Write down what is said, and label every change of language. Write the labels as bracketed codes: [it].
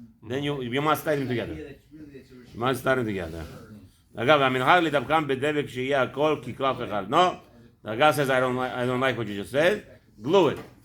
[en] Then you must tie them together. You must tie them together. [he] אגב, המנהג לדבקם בדבק שיהיה הכל כקלף אחד. [en] No, the guy says I don't like what you just said. Glue it.